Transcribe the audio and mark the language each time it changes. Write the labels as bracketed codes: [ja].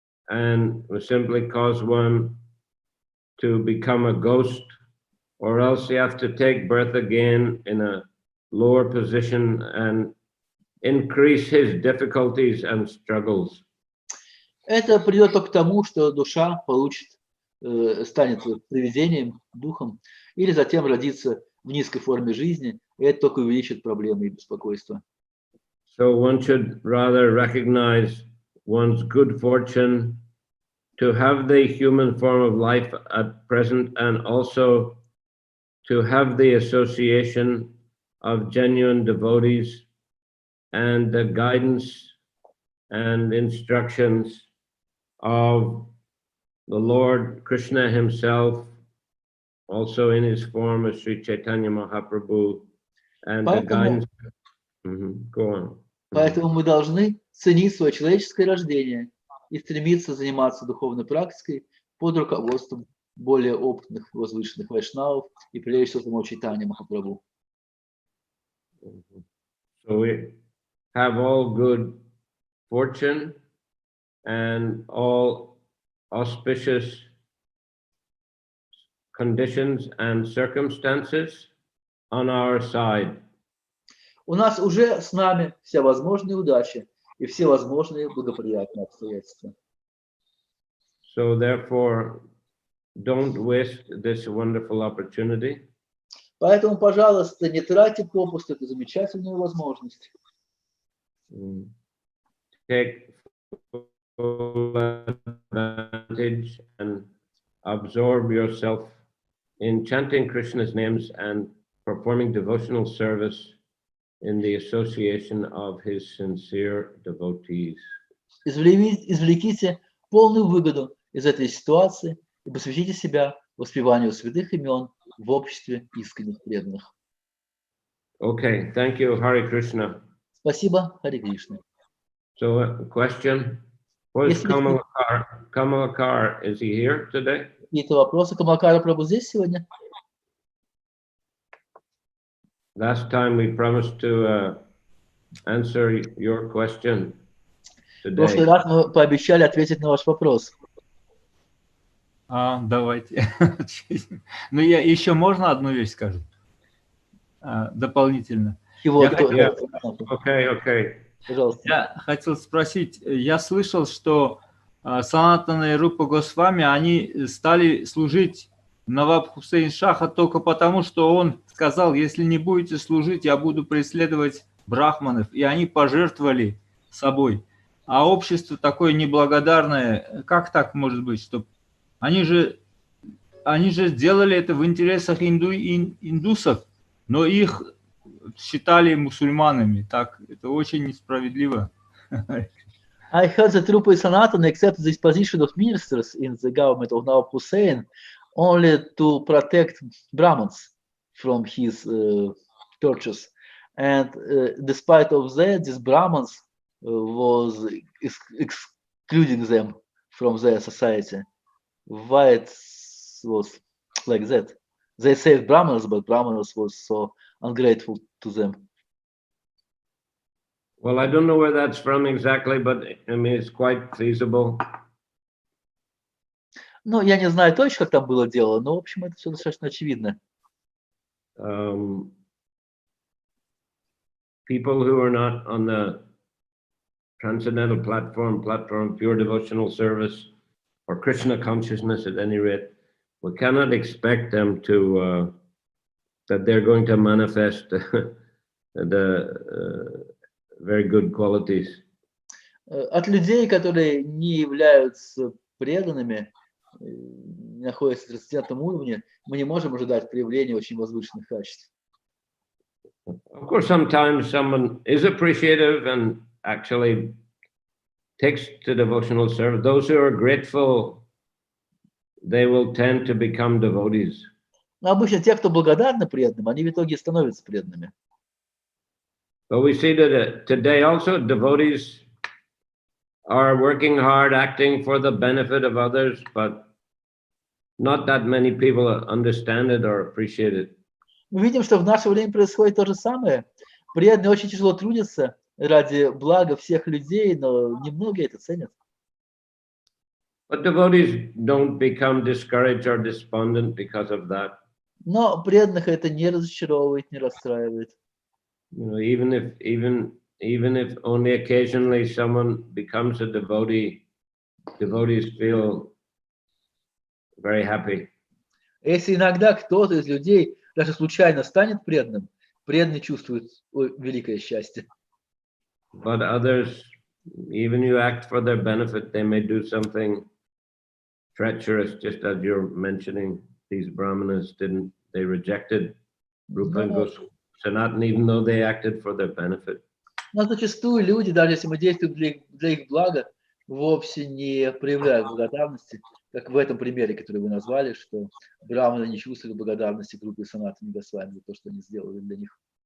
[en] And will simply cause one to become a ghost, or else you have to take birth again in a lower position and increase his difficulties and struggles. [ru] Это приведет только к тому, что душа получит, станет привидением, духом, или затем родится в низкой форме жизни, и это только увеличит проблемы и беспокойства. [en] So one should rather recognize one's good fortune to have the human form of life at present, and also to have the association of genuine devotees and the guidance and instructions of the Lord Krishna himself, also in his form as Sri Chaitanya Mahaprabhu, and the guidance. Go on. [ru] Поэтому мы должны ценить свое человеческое рождение и стремиться заниматься духовной практикой под руководством более опытных, возвышенных вайшнавов и прежде всего самого Чайтаньи Махапрабху. [en] So we have all good fortune and all auspicious conditions and circumstances on our side. [ru] У нас уже с нами вся возможная удача и все возможные благоприятные обстоятельства. [en] So therefore, don't waste this wonderful opportunity. [ru] Поэтому, пожалуйста, не тратьте попусту эту замечательную возможность. [en] Take full advantage and absorb yourself in chanting Krishna's names and performing devotional service in the association of his sincere devotees. [ru] Извлеките полную выгоду из этой ситуации и посвятите себя воспеванию святых имен в обществе искренних преданных. [en] Okay, thank you, Hare Krishna. [ru] Спасибо, Харе Кришна. [en] So, a question. Where's Kamalakar? Is he here today? [ru] Какие-то вопросы? Камалакара Прабху здесь сегодня? [en] Last time we promised to answer your question [ru] В прошлый [en] today. [ru] раз мы пообещали ответить на ваш вопрос. Давайте. Ну, я еще можно одну вещь скажу? Дополнительно. [en] Okay. [ru] Пожалуйста. Я хотел спросить, я слышал, что Санатана и Рупа Госвами, они стали служить Наваб Хусейн Шаха только потому, что он сказал, если не будете служить, я буду преследовать брахманов. И они пожертвовали собой. А общество такое неблагодарное, как так может быть? Что они же сделали это в интересах индусов, но их считали мусульманами. Так, это очень несправедливо. [en] I heard that Rupa Sanatana accepted this position of ministers in the government of Nawab Hussain only to protect Brahmins from his tortures. And despite of that, these Brahmins was excluding them from their society. Why it was like that? They saved Brahmins, but Brahmins was so ungrateful to them. Well, I don't know where that's from exactly, but I mean, it's quite feasible. [ru] Ну, я не знаю точно, как там было дело, но, в общем, это все достаточно очевидно. [en] People who are not on the transcendental platform of pure devotional service or Krishna consciousness at any rate, we cannot expect them to, that they're going to manifest the very good qualities. [ru] От людей, которые не являются преданными, находятся на трансцендентном уровне, мы не можем ожидать проявления очень возвышенных качеств. [en] Of course, sometimes someone is appreciative and actually takes to devotional service. Those who are grateful, they will tend to become devotees. [ru] Но обычно те, кто благодарны преданным, они в итоге становятся преданными. [en] But we see that today also devotees are working hard, acting for the benefit of others, but not that many people understand it or appreciate it. [ru] Мы видим, что в наше время происходит то же самое. Преданные очень тяжело трудятся ради блага всех людей, но немногие это ценят. [en] But devotees don't become discouraged or despondent because of that. [ru] Но преданных это не разочаровывает, не расстраивает. [en] You know, even if only occasionally someone becomes a devotee, devotees feel very happy. [ru] Если иногда кто-то из людей даже случайно станет преданным, преданный чувствует великое счастье. [en] But others, even you act for their benefit, they may do something treacherous, just as you're mentioning. These brahmanas didn't, they rejected Rupa and Goswami Sanatana, even though they acted for their benefit. [ru] Но зачастую люди, даже если мы действуем для их блага, вовсе не проявляют благодарности, как в этом примере, который вы назвали, что браманы не чувствовали благодарности группе Санатана Госвами за то, что они сделали для них.